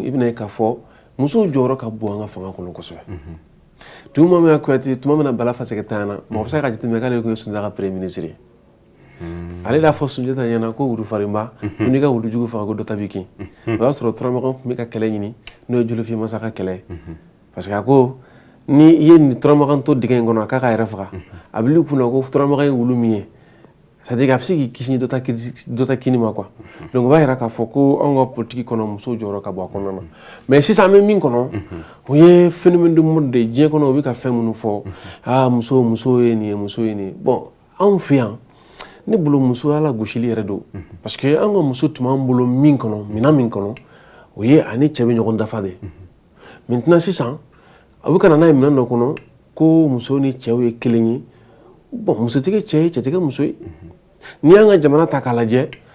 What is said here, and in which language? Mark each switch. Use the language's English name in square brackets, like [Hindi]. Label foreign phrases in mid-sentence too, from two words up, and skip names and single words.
[Bambara] i bɛna ye k'a fɔ musow jɔyɔrɔ ka bon an ka fanga kɔnɔ kosɛbɛ Tumaniya Kuyate tuma min na Bala Faseke tanyana mɔgɔ bɛ se ka jateminɛ k'ale tun ye Sunjata ka [French] premier ministre [Bambara] ye ale y'a fɔ Sunjata ɲɛna ko wulufarinba ko n'i ka wulujugu faga ko dɔ ta b'i kin o y'a sɔrɔ Turamagan tun bɛ ka kɛlɛ ɲini n'o ye Jolofiya Masa ka kɛlɛ [French] parce que [Bambara] a ko ni i ye nin Turamagan to dingɛ in kɔnɔ a k'a ka yɛrɛ faga a b'i kunna ko Turamagan ye wulu min ye [French] c'est à [Bambara] dire a bɛ se k'i kisi dɔ ta kini ma quoi donc o b'a yira k'a fɔ ko anw ka politique kɔnɔ musow jɔyɔrɔ ka bon a kɔnɔna na mais sisan an bɛ min kɔnɔ o ye [French] phénomène de mode [Bambara] de diɲɛ kɔnɔ u bɛ ka fɛn minnu fɔ muso ye nin ye muso ye nin ye bon anw fɛ yan ne bolo muso ala gosili yɛrɛ don [French] parce que [Bambara] an ka muso tun b'an bolo min kɔnɔ minan min kɔnɔ o ye ani cɛ bɛ ɲɔgɔn dafa de maintenant sisan a bɛ ka na n'a ye minan dɔ kɔnɔ ko muso ni cɛw ye kelen ye bon muso tɛ kɛ cɛ ye cɛ tɛ kɛ muso ye n'i y'an ka jamana ta k'a lajɛ